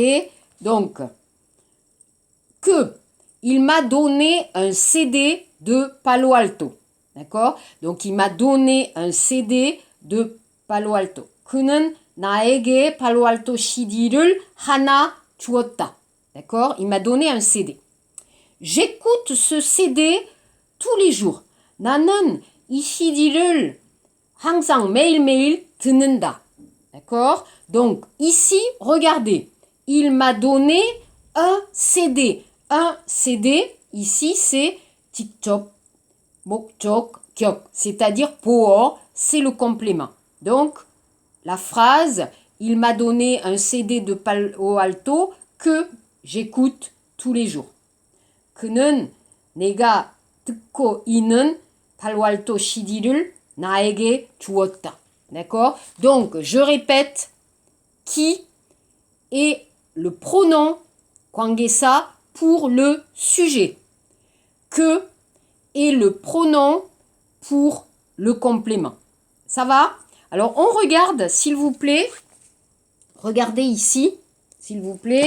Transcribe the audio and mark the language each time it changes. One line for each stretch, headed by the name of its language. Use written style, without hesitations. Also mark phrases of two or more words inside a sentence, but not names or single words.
French: Donc, que il m'a donné un CD de Palo Alto. D'accord? Donc, il m'a donné un CD de Palo Alto.
Korean: 그는 나에게 Palo Alto CD를 하나 주었다.
French: D'accord? Il m'a donné un CD. J'écoute ce CD tous les jours.
Korean: 나는 이 CD를 항상 매일매일 듣는다.
French: D'accord? Donc, ici, regardez. Il m'a donné un CD. Un CD, ici, c'est
Korean: 직접, 목적, 격.
French: C'est-à-dire 보어, c'est le complément. Donc, la phrase, il m'a donné un CD de Palo Alto que j'écoute tous les jours.
Korean: 그는 내가 듣고 있는 Palo Alto CD를 나에게 주었다.
French: D'accord? Donc, je répète, qui est le pronom 관계사 pour le sujet. Que est le pronom pour le complément. Ça va? Alors, on regarde, s'il vous plaît. Regardez ici, s'il vous plaît.